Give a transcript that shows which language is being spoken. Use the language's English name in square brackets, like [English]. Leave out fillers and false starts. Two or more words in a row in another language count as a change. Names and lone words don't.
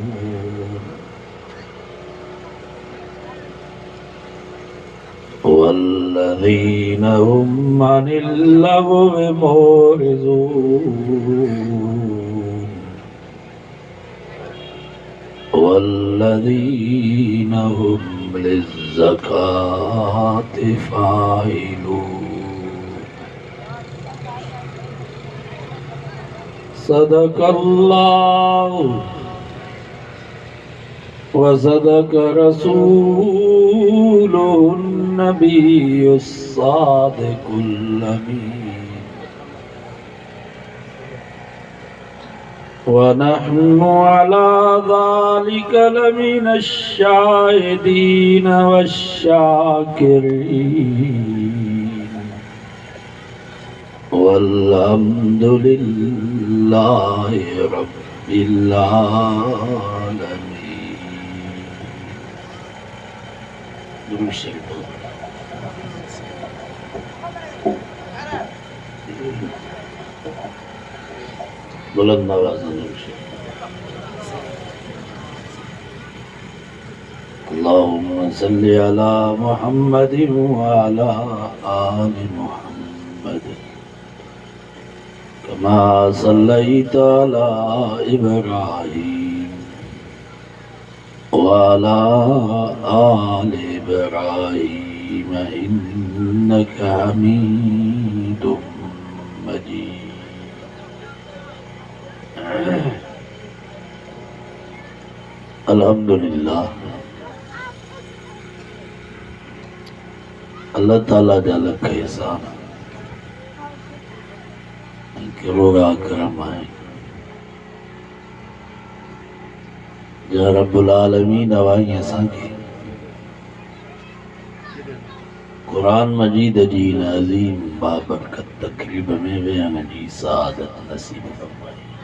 [Arabic] والذين هم عن اللغو معرضون والذين هم للزكاة فاعلون صدق الله وصدق رسوله النبي الصادق الأمين ونحن على ذلك لمن الشاهدين والشاكرين والحمد لله رب العالمين. [Sindhi] बुलंद आवाज़ [Arabic] اللهم صل على محمد وعلى آل محمد كما صليت على إبراهيم وعلى آل إبراهيم إنك حميد مجيد. [Sindhi] अल्हम्दुलिल्लाह अल्लाह ताला जा लख एहसान रोगा करम आहे या रब्बुल आलमीन अवाई असांखे कुरान मजीद जी अज़ीम बाबरकत तकरीब में वेहण जी सआदत नसीब फरमाई।